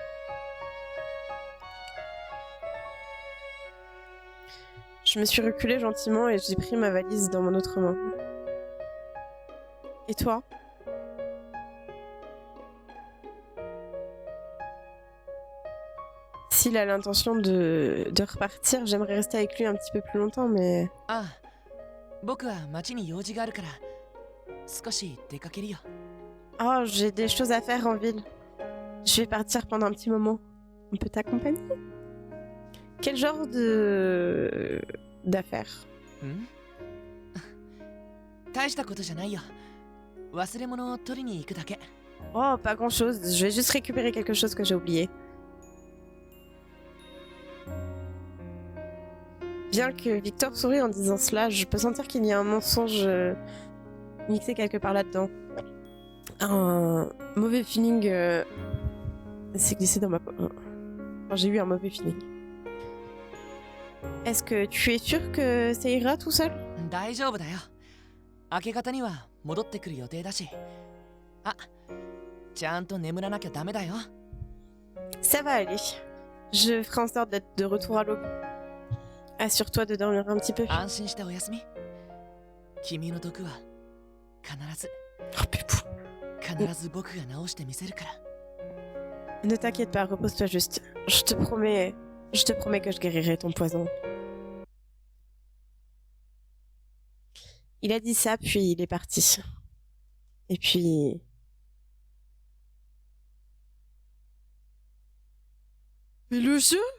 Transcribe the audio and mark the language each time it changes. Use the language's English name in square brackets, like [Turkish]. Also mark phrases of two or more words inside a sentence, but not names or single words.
[French] Je me suis reculée gentiment et j'ai pris ma valise dans mon autre main. Et toi? S'il a l'intention de repartir, j'aimerais rester avec lui un petit peu plus longtemps, mais... [Japanese] ああ、僕は町に用事があるから、少し出かけるよ。 [French] Oh, j'ai des choses à faire en ville. Je vais partir pendant un petit moment. On peut t'accompagner? Quel genre d'affaires? [Japanese] ん大したことじゃないよ。忘れ物を取りに行くだけ。 [French] Oh, pas grand-chose. Je vais juste récupérer quelque chose que j'ai oublié. Bien que Victor sourit en disant cela, je peux sentir qu'il y a un mensonge mixé quelque part là-dedans. Un mauvais feeling s'est glissé dans ma... Enfin, j'ai eu un mauvais feeling. Est-ce que tu es sûr que ça ira tout seul? [Japanese] 大丈夫だよ。明け方には戻ってくる予定だし。あ、ちゃんと眠らなきゃダメだよ。 [French] Ça va aller. Je ferai en sorte d'être de retour à l'aube. Assure-toi de dormir un petit peu. [Japanese] 安心しておやすみ。君の毒は必ず、 [French] Oh, pupou. [Japanese] 必ず僕が治してみせるから。 [French] Ne t'inquiète pas, repose-toi juste. Je te promets que je guérirai ton poison. Il a dit ça, puis il est parti. Et puis... Mais le jeu?